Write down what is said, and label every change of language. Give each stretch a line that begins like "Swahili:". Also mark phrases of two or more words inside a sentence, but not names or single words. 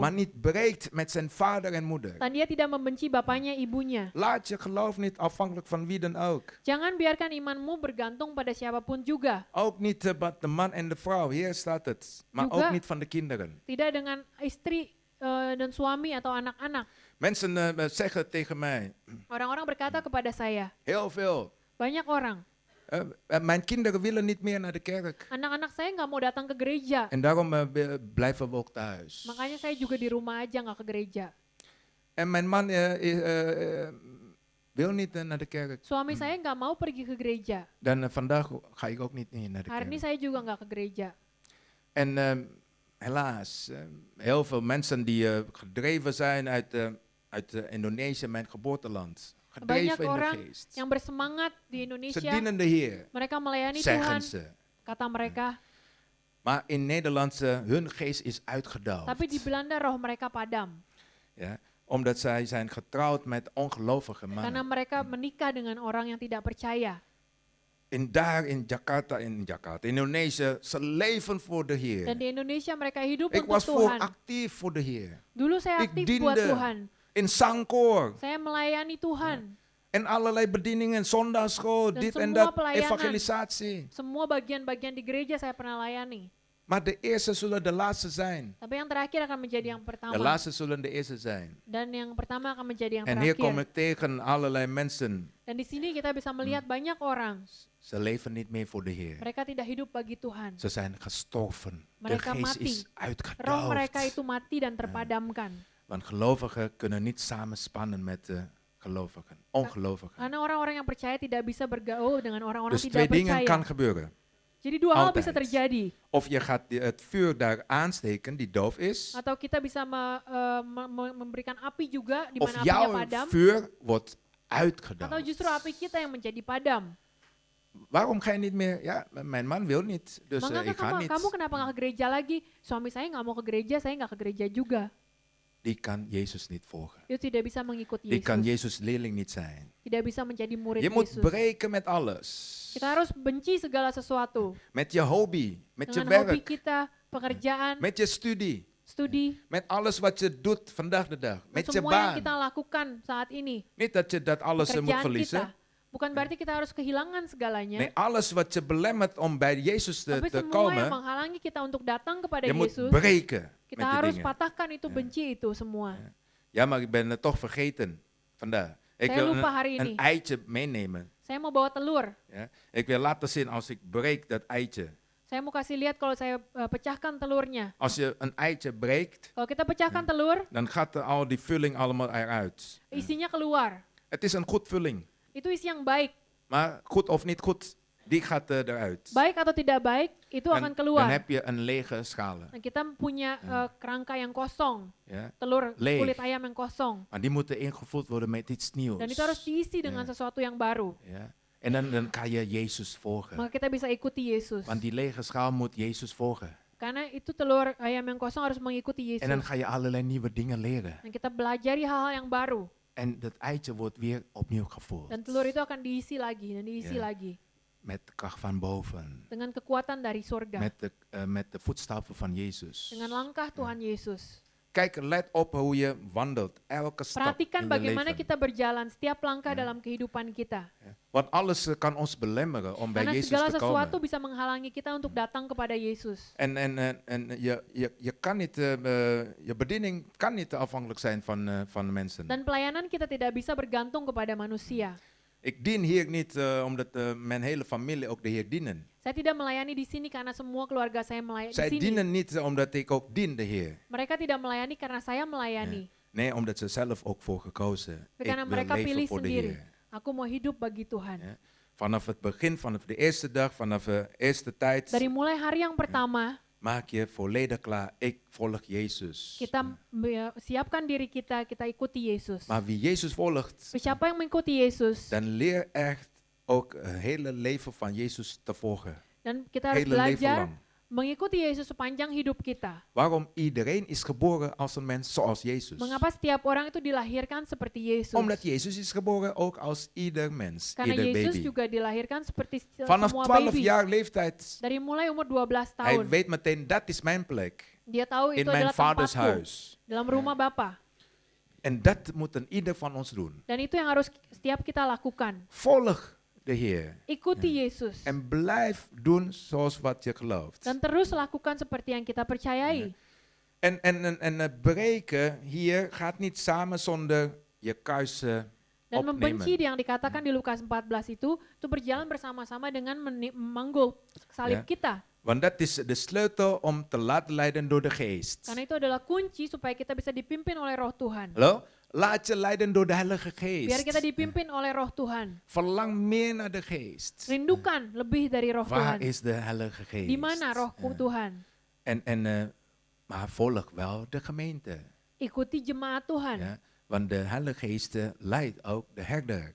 Dutch: maar niet breekt met zijn vader en moeder.
Indonesian: dan dia tidak membenci bapaknya, ibunya.
Dutch: Laat je geloof niet afhankelijk van wie dan ook.
Indonesian: Jangan biarkan imanmu bergantung pada siapapun juga.
Dutch: Ook niet de man en de vrouw, hier staat het. Maar
Indonesian: Juga.
Dutch: ook niet van de kinderen.
Indonesian: Tidak dengan istri dan suami atau anak-anak.
Dutch: Mensen zeggen tegen mij,
Indonesian: Orang-orang berkata kepada saya,
Dutch: heel veel.
Indonesian: banyak orang,
Dutch: Mijn kinderen willen niet meer naar de kerk.
Indonesian: anak-anak saya nggak mau datang ke gereja.
Dutch: En daarom blijven we ook thuis.
Indonesian: Makanya saya juga di rumah aja nggak ke gereja.
Dutch: En mijn man wil niet naar de kerk.
Indonesian: Suami saya nggak mau pergi ke gereja.
Dutch: Dan vandaag ga ik ook niet naar de
Indonesian: Hari ini
Dutch: kerk.
Indonesian: saya juga nggak ke gereja.
Dutch: En helaas, heel veel mensen die gedreven zijn uit Indonesië, mijn geboorteland.
Indonesian: Banyak
Dutch: Gedreven in de
Indonesian: orang
Dutch: geest.
Indonesian: yang bersemangat di
Dutch: Ze
Indonesian: Indonesia.
Dutch: dienen de Heer,
Indonesian: Mereka melayani
Dutch: zeggen
Indonesian: Tuhan,
Dutch: ze.
Indonesian: kata mereka.
Dutch: Maar in Nederland, hun geest is uitgedoofd.
Indonesian: Tapi di Belanda roh mereka padam.
Dutch: Ja, omdat zij zijn getrouwd met ongelovige
Indonesian: Karena
Dutch: mannen.
Indonesian: mereka menikah dengan orang yang tidak percaya.
Dutch: Daar in Jakarta, in Indonesië, ze leven voor de
Indonesian: Dan
Dutch: Heer.
Indonesian: di Indonesia mereka hidup
Dutch: Ik
Indonesian: untuk
Dutch: was voor
Indonesian: Tuhan.
Dutch: actief voor de Heer.
Indonesian: Dulu saya
Dutch: Ik
Indonesian: aktif
Dutch: diende.
Indonesian: buat Tuhan.
Dutch: In Sangkoor.
Indonesian: Saya melayani Tuhan.
Dutch: En allerlei bedieningen, zondagschool,
Indonesian: Dan
Dutch: dit en
Indonesian: semua
Dutch: dat,
Indonesian: pelayanan.
Dutch: evangelisatie.
Indonesian: Semua bagian-bagian di gereja saya pernah layani.
Dutch: Maar de eerste zullen de laatste zijn.
Indonesian: Tapi yang terakhir akan menjadi yang
Dutch: De
Indonesian: pertama.
Dutch: laatste zullen de eerste zijn.
Indonesian: Dan yang pertama akan menjadi yang
Dutch: En hier kom
Indonesian: terakhir.
Dutch: ik tegen allerlei mensen.
Indonesian: Dan di sini kita bisa melihat banyak orang.
Dutch: Ze leven niet meer voor de Heer.
Indonesian: Mereka tidak hidup bagi Tuhan.
Dutch: Ze zijn gestorven. De
Indonesian: Mereka
Dutch: geest
Indonesian: mati.
Dutch: is
Indonesian: Roh mereka
Dutch: uitgedoofd.
Indonesian: itu mati dan terpadamkan.
Dutch: Want gelovigen kunnen niet samenspannen met de gelovigen. Ongelovigen.
Indonesian: Karena orang-orang yang percaya tidak bisa bergaul dengan orang-orang
Dutch: Dus
Indonesian: tidak
Dutch: twee dingen
Indonesian: percaya.
Dutch: kan gebeuren.
Indonesian: Jadi dua hal
Dutch: Altijd.
Indonesian: bisa terjadi.
Dutch: Of je gaat het vuur daar aansteken, die doof is.
Indonesian: Atau kita bisa memberikan api juga di
Dutch: Of
Indonesian: mana apinya
Dutch: jouw
Indonesian: padam.
Dutch: vuur wordt
Indonesian: Atau
Dutch: uitgedoofd.
Indonesian: justru api kita yang menjadi padam.
Dutch: Waarom ga je niet meer? Ja, mijn man wil niet, dus
Indonesian: Maka
Dutch: ik ga niet.
Indonesian: kamu kenapa nggak ke gereja lagi? Suami saya nggak mau ke gereja, saya nggak ke gereja juga.
Dutch: Die kan Jezus niet volgen.
Indonesian: Itu tidak bisa mengikuti
Dutch: Die kan
Indonesian: Yesus.
Dutch: Jezus leerling niet zijn.
Indonesian: Tidak bisa menjadi murid
Dutch: Je moet
Indonesian: Yesus.
Dutch: breken met alles.
Indonesian: Kita harus benci segala sesuatu.
Dutch: Met je hobby, met je
Indonesian: Dengan hobi
Dutch: werk,
Indonesian: kita, pekerjaan,
Dutch: met je studie,
Indonesian: studi,
Dutch: met alles wat je doet vandaag de dag,
Indonesian: dan
Dutch: met je
Indonesian: semua yang
Dutch: baan.
Indonesian: kita lakukan saat ini.
Dutch: Niet dat je dat alles moet
Indonesian: Pekerjaan
Dutch: verliezen,
Indonesian: kita. Bukan berarti kita harus kehilangan segalanya.
Dutch: Nee, alles wat je belemmert om bij Jezus te,
Indonesian: Tapi
Dutch: te
Indonesian: semua yang
Dutch: komen,
Indonesian: menghalangi kita untuk datang kepada
Dutch: je moet
Indonesian: Yesus,
Dutch: breken
Indonesian: kita
Dutch: met die
Indonesian: harus
Dutch: dingen.
Indonesian: patahkan itu benci itu semua.
Dutch: Ja, maar ik ben het toch vergeten vandaag. Ik
Indonesian: Saya
Dutch: wil
Indonesian: lupa hari
Dutch: een
Indonesian: ini.
Dutch: eitje meenemen.
Indonesian: Saya mau bawa telur.
Dutch: Ja. Ik wil laten zien als ik breek dat eitje.
Indonesian: Saya mau kasih lihat kalau saya pecahkan telurnya.
Dutch: Als je een eitje breekt,
Indonesian: Kalau kita pecahkan telur,
Dutch: dan gaat er al die vulling allemaal eruit.
Indonesian: isinya keluar.
Dutch: Het is een goed vulling.
Indonesian: Itu isi yang baik.
Dutch: Maar goed of niet goed, die gaat eruit.
Indonesian: Baik atau tidak baik, itu akan
Dutch: Dan
Indonesian: keluar.
Dutch: heb je een lege schalen.
Indonesian: Dan kita punya kerangka yang kosong.
Dutch: Ja.
Indonesian: Telur
Dutch: Leeg.
Indonesian: kulit ayam yang kosong.
Dutch: Maar die moeten ingevuld worden met iets nieuws.
Indonesian: Dan itu harus diisi dengan sesuatu yang baru.
Dutch: Ja. En dan kan je Jezus volgen.
Indonesian: Maka kita bisa ikuti Yesus.
Dutch: Want die lege schaal moet Jezus volgen.
Indonesian: Karena itu telur ayam yang kosong harus mengikuti
Dutch: En dan
Indonesian: Yesus.
Dutch: ga je allerlei nieuwe dingen leren.
Indonesian: Dan kita belajari hal-hal yang baru.
Dutch: En dat eitje wordt weer opnieuw gevuld.
Indonesian: Dan telur itu akan diisi lagi dan diisi
Dutch: Ja.
Indonesian: lagi.
Dutch: Met de kracht van boven.
Indonesian: Dengan kekuatan dari surga.
Dutch: Met de voetstappen van Jezus.
Indonesian: Dengan langkah Tuhan Yesus.
Dutch: Kijk, let op hoe je wandelt. Elke stap
Indonesian: Perhatikan
Dutch: in je
Indonesian: bagaimana
Dutch: leven.
Indonesian: kita berjalan setiap langkah dalam kehidupan kita.
Dutch: Ja. Want alles kan ons belemmeren om bij
Indonesian: Karena
Dutch: Jezus
Indonesian: segala
Dutch: te
Indonesian: sesuatu
Dutch: komen.
Indonesian: bisa menghalangi kita untuk datang kepada Yesus.
Dutch: En je kan niet, je bediening kan niet afhankelijk zijn van de mensen.
Indonesian: Dan pelayanan kita tidak bisa bergantung kepada manusia.
Dutch: Ik dien hier niet omdat mijn hele familie ook de Heer dienen.
Indonesian: Saya tidak melayani di sini karena semua keluarga saya melayani di
Dutch: Zij
Indonesian: sini.
Dutch: dienen niet omdat ik ook dien de Heer.
Indonesian: Mereka tidak melayani karena saya melayani.
Dutch: Nee, omdat ze zelf ook voor gekozen.
Indonesian: Tapi
Dutch: Ik
Indonesian: karena
Dutch: wil
Indonesian: mereka
Dutch: leven
Indonesian: pilih
Dutch: voor de
Indonesian: sendiri.
Dutch: Heer.
Indonesian: Aku mau hidup bagi Tuhan.
Dutch: Ja. Vanaf het begin, vanaf de eerste dag, vanaf de eerste tijd,
Indonesian: Dari mulai hari yang pertama,
Dutch: maak je volledig klaar. Ik volg Jezus.
Indonesian: kita siapkan diri kita ikuti Yesus.
Dutch: Maar wie Jezus volgt,
Indonesian: Siapa yang mengikuti Yesus,
Dutch: dan leer echt ook het hele leven van Jezus te volgen.
Indonesian: dan kita harus
Dutch: Hele leven
Indonesian: belajar
Dutch: lang.
Indonesian: mengikuti Yesus sepanjang hidup kita.
Dutch: Waarom? Iedereen is geboren als een mens zoals Jezus.
Indonesian: Mengapa setiap orang itu dilahirkan seperti Yesus?
Dutch: Omdat Jezus is geboren ook als ieder mens,
Indonesian: Karena
Dutch: ieder
Indonesian: Yesus
Dutch: baby.
Indonesian: juga dilahirkan seperti
Dutch: Vanaf
Indonesian: semua
Dutch: 12
Indonesian: baby.
Dutch: jaar leeftijd,
Indonesian: Dari mulai umur 12
Dutch: hij
Indonesian: tahun.
Dutch: weet meteen, dat is mijn plek.
Indonesian: Dia tahu
Dutch: In
Indonesian: itu
Dutch: mijn
Indonesian: adalah
Dutch: vaders
Indonesian: tempatku
Dutch: huis.
Indonesian: dalam rumah Bapa.
Dutch: En dat moet een ieder van ons doen.
Indonesian: Dan itu yang harus setiap kita lakukan.
Dutch: Volg de Heer.
Indonesian: Ikuti Yesus.
Dutch: En blijf doen zoals wat je gelooft.
Indonesian: Dan terus lakukan seperti yang kita percayai.
Dutch: En het breken hier gaat niet samen zonder je kuisen
Indonesian: Dan membenci
Dutch: opnemen.
Indonesian: yang dikatakan di Lukas 14 itu berjalan bersama-sama dengan memanggul salib Ya. kita.
Dutch: Want dat is de sleutel om te laten leiden door de geest.
Indonesian: Karena itu adalah kunci supaya kita bisa dipimpin oleh roh Tuhan.
Dutch: Hallo? Laat je leiden door de Heilige
Indonesian: Biar kita
Dutch: Geest.
Indonesian: dipimpin oleh roh Tuhan.
Dutch: Verlang meer naar de geest.
Indonesian: Rindukan lebih dari roh
Dutch: Waar
Indonesian: Tuhan.
Dutch: is de Heilige Geest?
Indonesian: Di mana roh
Dutch: Ja.
Indonesian: Tuhan?
Dutch: Maar volg wel de gemeente.
Indonesian: Ikuti jemaat Tuhan.
Dutch: Ja? Want de Heilige Geest leidt ook de herder.